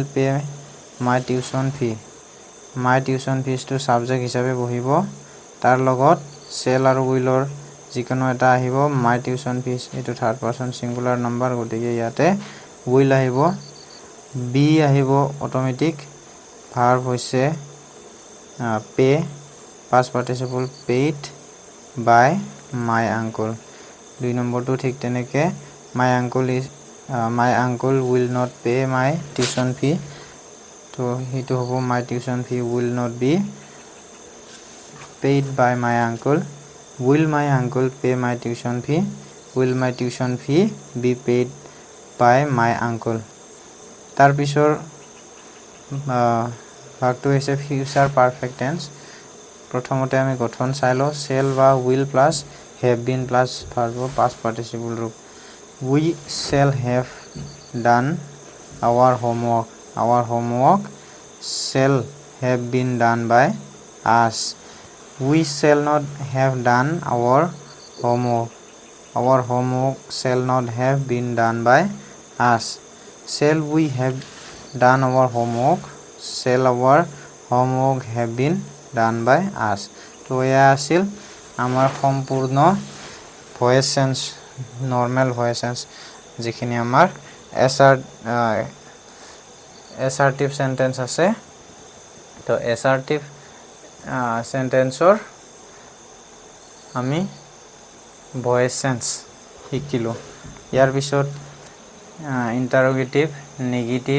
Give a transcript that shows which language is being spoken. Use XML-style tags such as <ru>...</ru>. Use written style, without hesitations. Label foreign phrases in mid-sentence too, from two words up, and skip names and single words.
<en>pay my tuition fee my tuition fees</en> <as>সাবজেক্ট হিচাপে বহিব তাৰ লগত চেল আৰু উইলৰ যিকোনো এটা আহিব</as> <en>my tuition fees</en> <as>এটো</as> <en>third person singular number</en> <as>গতিকে ইয়াতে উইল আহিব বি আহিব অটোমেটিক ভাৰ্ব হৈছে পে</as> <en>past participle paid by my uncle</en> <as>দুই নম্বৰটো ঠিক তেনেকে</as> <en>my uncle will not pay my tuition fee</en> <as>তো হেতু হ'ব</as> <en>my tuition fee will not be paid by my uncle will my uncle pay my tuition fee will my tuition fee be paid by my uncle</en> <as>তাৰ পিছৰ ভাগটো হৈছে</as> <en>future perfect tense</en> <as>প্ৰথমতে আমি গঠন চাই লওঁ চেল বা উইল প্লাস</as> <en>have been</en> <as>প্লাস ভাৰ্ব</as> <en>past participle</en> <as>ৰূপ</as> <en>we shall have done our homework shall have been done by us we shall not have done our homework shall not have been done by us shall we have done our homework shall our homework have been done by us</en> <as>তো এয়া আছিল আমাৰ সম্পূৰ্ণ ভয়েস সেন্স নরমাল ভয়েস সেন্স যিখিনি আমাৰ</as> <en>assertive sentence</en> <as>আছে তো এসার্টিভ সেন্টেন্সৰ আমি ভয়েস সেন্স শিকিলো ইয়াৰ পিছত</as> <en>interrogative negative</en>